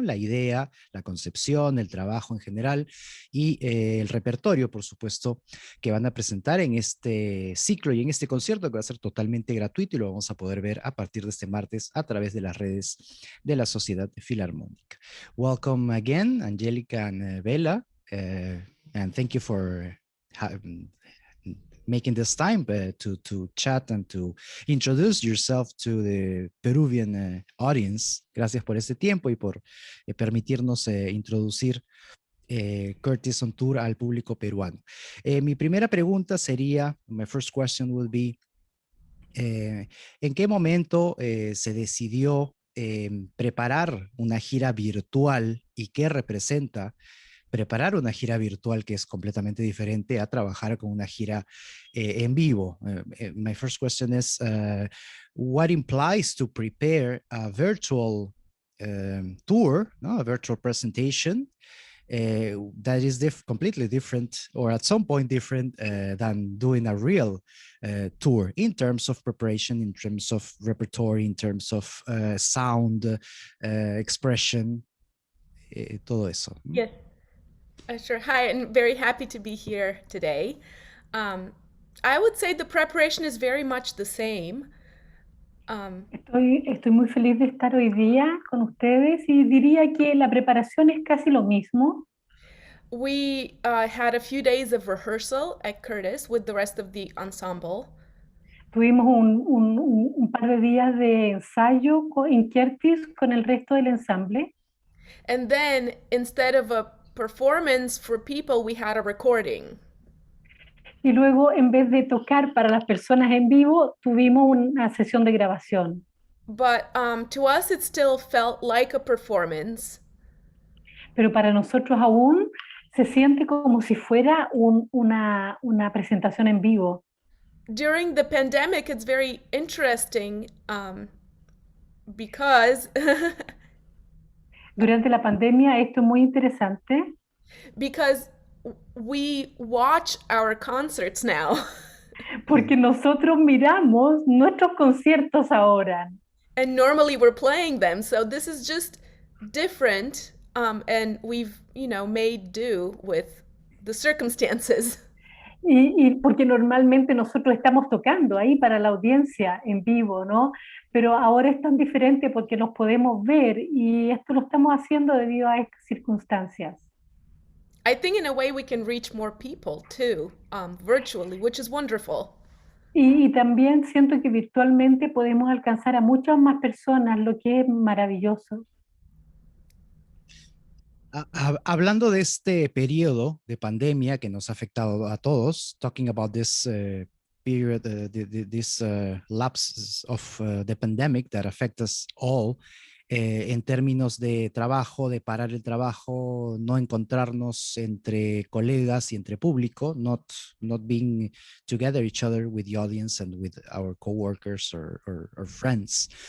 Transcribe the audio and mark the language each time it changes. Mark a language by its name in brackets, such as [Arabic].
[Spanish] La idea, la concepción, el trabajo en general y el repertorio, por supuesto, que van a presentar en este ciclo y en este concierto que va a ser totalmente gratuito y lo vamos a poder ver a partir de este martes a través de las redes de la Sociedad Filarmónica. [English] Welcome again, Angélica and Bela, and thank you for making this time to chat and to introduce yourself to the Peruvian audience. [Spanish] Gracias por este tiempo y por permitirnos introducir Curtis on Tour al público peruano. Mi primera pregunta sería, [English] my first question would be, [Spanish] ¿en qué momento se decidió preparar una gira virtual y qué representa preparar una gira virtual que es completamente diferente a trabajar con una gira en vivo? [English] My first question is, what implies to prepare a virtual tour, no? A virtual presentation that is completely different, or at some point different, than doing a real tour in terms of preparation, in terms of repertory, in terms of sound, expression, [Spanish] todo eso. [English] Yes, sure. Hi, and very happy to be here today. Um, I would say the preparation is very much the same. [Spanish] Estoy muy feliz de estar hoy día con ustedes y diría que la preparación es casi lo mismo. [English] We had a few days of rehearsal at Curtis with the rest of the ensemble. [Spanish] Tuvimos un par de días de ensayo en Curtis con el resto del ensamble [English] And then instead of a performance for people, we had a recording. [Spanish] y luego en vez de tocar para las personas en vivo, tuvimos una sesión de grabación. [English] But to us, it still felt like a performance. [Spanish] Pero para nosotros aún se siente como si fuera una presentación en vivo. [English] During the pandemic, it's very interesting because [Spanish] Durante la pandemia esto es muy interesante [English] because we watch our concerts now. [Spanish] porque nosotros miramos nuestros conciertos ahora. [English] And normally we're playing them, so this is just different, and we've made do with the circumstances. [Spanish] Y porque normalmente nosotros estamos tocando ahí para la audiencia en vivo, ¿no? Pero ahora es tan diferente porque nos podemos ver y esto lo estamos haciendo debido a estas circunstancias. [English] I think in a way we can reach more people too, virtually, which is wonderful. [Spanish] Y también siento que virtualmente podemos alcanzar a muchas más personas, lo que es maravilloso. Hablando de este periodo de pandemia que nos ha afectado a todos, [English] talking about this period, this lapse of the pandemic that affect us all, [Spanish] en términos de trabajo, de parar el trabajo, no encontrarnos entre colegas y entre público, [English] not being together each other with the audience and with our coworkers or friends.